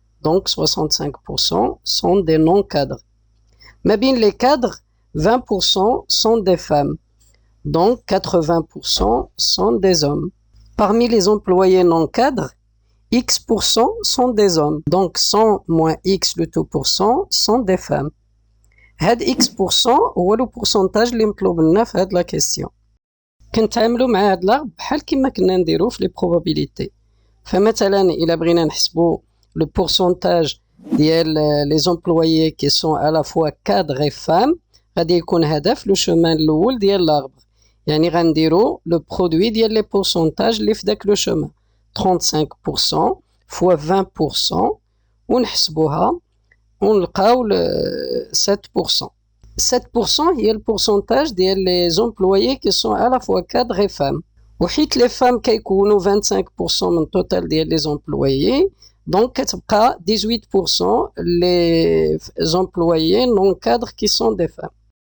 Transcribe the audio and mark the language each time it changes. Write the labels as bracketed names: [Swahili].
[French] Donc 65% sont des non-cadres. Mais bien les cadres, 20% sont des femmes. Donc 80% sont des hommes. Parmi les employés non-cadres, X% sont des hommes. Donc 100 moins X le tout pour cent sont des femmes. [Arabic] هاد X% هو لو pourcentage اللي مطلوب لنا في هاد لا كيستيون. كنتعاملوا مع هاد الارب بحال كيما كنا نديرو في لي probabilités. فمثلا إلا بغينا نحسبوا le pourcentage ديال [French] les employés qui sont à la fois cadres et femmes [Arabic] غادي يكون هذا في لو شومان الأول ديال الارب. يعني غنديرو لو برودوي ديال لي pourcentages اللي في داك لو شومان 35% fois 20% ونحسبوها ونلقاو 7%. [French] 7% هي البورسونتاج ديال les employés qui sont à la fois cadres et femmes. وحيت les femmes كيكونوا 25% [Arabic] من التوتال ديال [French] les employés donc كتبقى 18% les employés non cadres qui sont des femmes.